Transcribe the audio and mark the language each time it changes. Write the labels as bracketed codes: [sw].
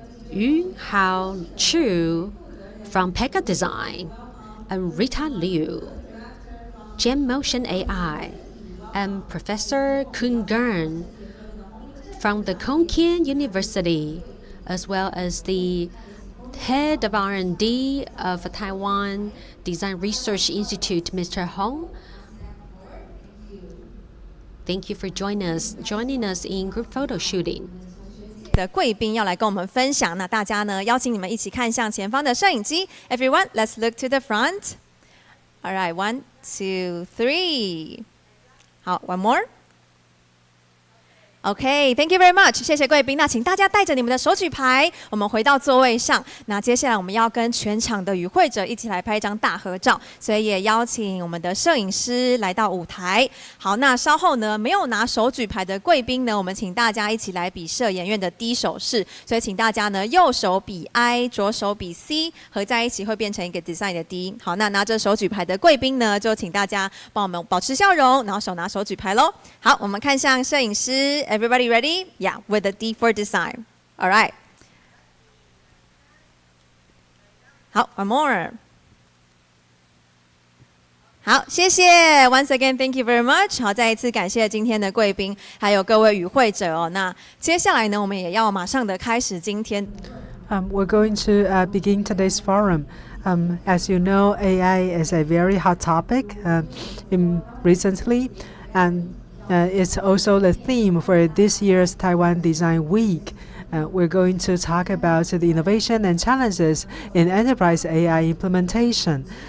[en] Yu Hao Chu from Pega Design, and Rita Liu, Gem Motion AI, and Professor Kun Gern from the Kongkian University, as well as the head of R&D of Taiwan Design Research Institute, Mr. Hong. Thank you for joining us in group photo shooting. [zh] 的贵宾要来跟我们分享，那大家呢，邀请你们一起看向前方的摄影机。 [en] Everyone, let's look to the front. All right, 1, 2, 3. 好 ，one more. OK, thank you very much. [zh] 谢谢贵宾。那请大家带着你们的手举牌，我们回到座位上。那接下来我们要跟全场的与会者一起来拍一张大合照，所以也邀请我们的摄影师来到舞台。好，那稍后呢，没有拿手举牌的贵宾呢，我们请大家一起来比摄影院的 D 手势。所以请大家呢，右手比 I， 左手比 C， 合在一起会变成一个 design 的 D。好，那拿着手举牌的贵宾呢，就请大家帮我们保持笑容，然后手拿手举牌咯。好，我们看向摄影师。 [en] Everybody ready? Yeah, with the D for design. All right. 好 ，one more. [zh] 好，谢谢。 [en] Once again, thank you very much. [zh] 好，再一次感谢今天的贵宾，还有各位与会者哦。那接下来呢，我们也要马上的开始今天。 [en] We're going to begin today's forum. As you know, AI is a very hot topic recently, and it's also the theme for this year's Taiwan Design Week. We're going to talk about the innovation and challenges in enterprise AI implementation.